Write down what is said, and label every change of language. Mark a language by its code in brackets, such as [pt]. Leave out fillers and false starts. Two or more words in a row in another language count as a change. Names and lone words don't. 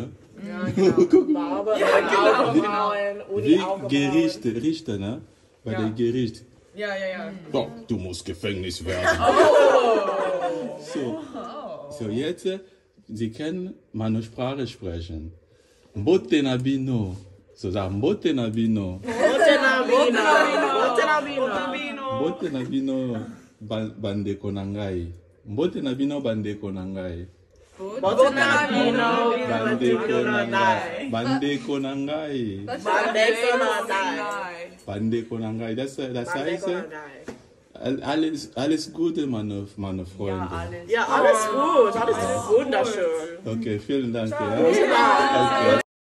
[de] Ja, genau. Guck mal. Farbe, Augenbrauen, Wie Uni Augenbrauen. Richter, ne? Bei Ja. dem Gericht. Ja. Boah, du musst Gefängnis werden. So jetzt, Sie können meine Sprache sprechen. [ln] Mbote na bino. [de] So sagen, [ln] Mbote na bino. Mbote na bino bandeko na ngai. Mbote na bino bandeko na ngai. Bandeko na ngai. Bandeko na ngai. [de] Das heißt, alles Gute, meine Freunde. Ja, alles gut. Alles wunderschön. Okay, vielen Dank. Ja. Okay.